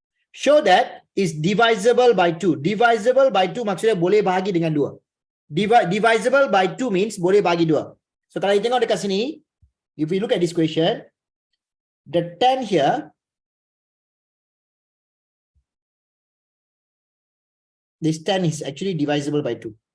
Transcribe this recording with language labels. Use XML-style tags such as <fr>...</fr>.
<en>Show that is divisible by 2. Divisible by 2</en> <ms>maksudnya boleh bahagi dengan 2.</ms> <en>Divisible by 2 means</en> <ms>boleh bahagi 2. So kalau kita tengok dekat sini,</ms> <en>if we look at this question, the 10 here, this 10 is actually divisible by 2.</en>